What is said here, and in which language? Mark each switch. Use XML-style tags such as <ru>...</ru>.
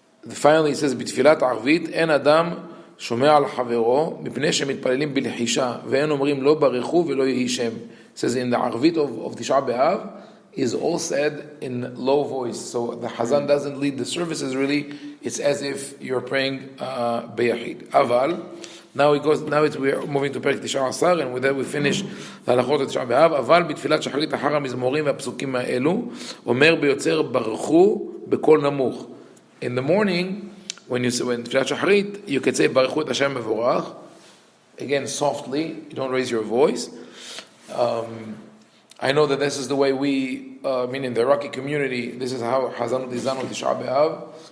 <en>Finally, it says,</en> <he>"בתפילת ערבית אין אדם שומע על חברו מפני שמתפללים בלחישה ואין אומרים לא ברכו ולא יהי שם."</he> <en>It says in the Arvit of Tisha B'Av is all said in low voice. So the Hazan doesn't lead the services really. It's as if you're praying beyachid. Aval. Now we are moving to Perek Tisha Asar, and with that we finish the halachot of Tisha B'Av.</en> <he>אבל בתפילת שחרית אחר המזמורים והפסוקים האלו אומר ביוצר ברכו בקול נמוך.</he> <en>In the morning, when תפילת שחרית, you could say</en> <he>ברכו את השם מבורך.</he> <en>Again, softly, you don't raise your voice. I know that this is the way we, meaning the Iraqi community, this is how Hazanut is done with Tisha B'Av.</en>